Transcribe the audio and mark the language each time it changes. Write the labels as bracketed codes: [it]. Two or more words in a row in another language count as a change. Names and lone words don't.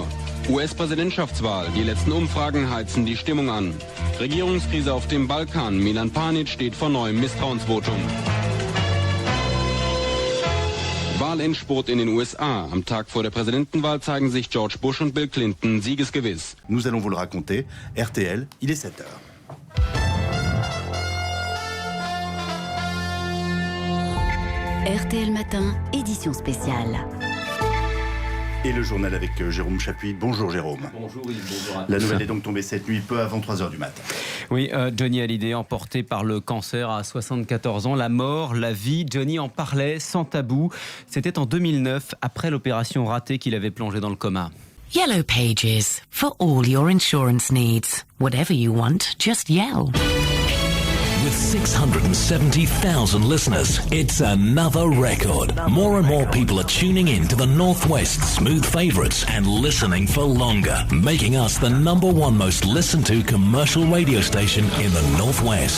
[de] US-Präsidentschaftswahl, die letzten Umfragen heizen die Stimmung an. Regierungskrise auf dem Balkan, Milan Panic steht vor neuem Misstrauensvotum. Wahlendspurt in den USA. Am Tag vor der Präsidentenwahl zeigen sich George Bush und Bill Clinton siegesgewiss. [fr] Nous allons vous le raconter. RTL, il est 7 heures. RTL Matin, édition spéciale. Et le journal avec Jérôme Chapuis. Bonjour Jérôme. Bonjour, oui, bonjour à tous. La nouvelle est donc tombée cette nuit, peu avant 3 heures du matin. Oui, Johnny Hallyday emporté par le cancer à 74 ans. La mort, la vie, Johnny en parlait sans tabou. C'était en 2009, après l'opération ratée qu'il avait plongé dans le coma. [en] Yellow Pages, for all your insurance needs. Whatever you want, just yell. With 670,000 listeners, it's another record. More and more people are tuning in to the Northwest Smooth favourites and listening for longer, making us the #1 most listened to commercial radio station in the Northwest.